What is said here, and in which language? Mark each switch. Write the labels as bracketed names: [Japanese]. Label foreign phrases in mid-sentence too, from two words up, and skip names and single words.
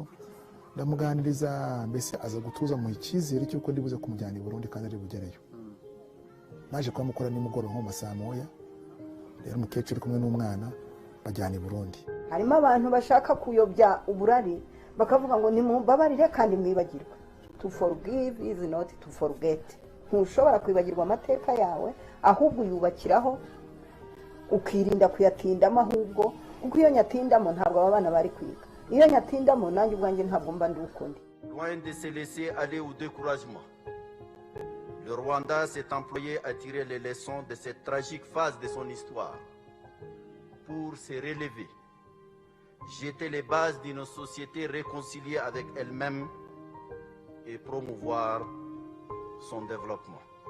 [Kinyarwanda] Ndamuganiriza, mbese aza gutuza mu icyizere cy'uko ndibuze kumujyana i Burundi kandi ari bugereyo. Naje kwa mukora nimugoroba nko masaa moya, rero umukecuru kumwe n'umwana bajyana i Burundi. Harimo abantu bashaka kuyobya uburari bakavuga ngo nimumbabarire kandi mwibagirwa. [English] To forgive is not to forget. [Kinyarwanda] Ntushobora kwibagirwa amateka yawe, ahubwo yubakiraho ukirinda kuyatindamo, ahubwo kuko iyo nyatindamo ntabwo abana bari kwiga. Iyo nyatindamo nanjye ubwanjye ntabwo mba ndi ukundi. [French] Loin de se laisser aller au découragement, le Rwanda s'est employé à tirer les leçons de cette tragique phase de son histoire pour se relever, jeter les bases d'une société réconciliée avec elle-même et promouvoir son développement.